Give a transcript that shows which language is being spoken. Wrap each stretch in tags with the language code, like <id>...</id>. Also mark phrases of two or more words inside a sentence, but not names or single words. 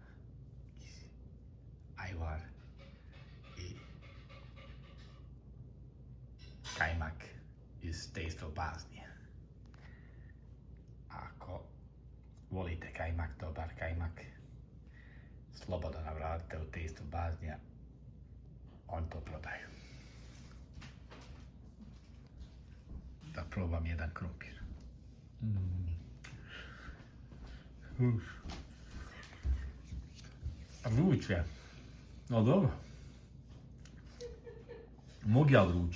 <bs>Ajvar. I kajmak iz Taste of Bosnia. Ako volite kajmak, dobar kajmak, slobodno navratite u Taste of Bosnia, on to prodaju. Da probam jedan krompir. Vruće. No dobro. Mogu ja vruće.</bs>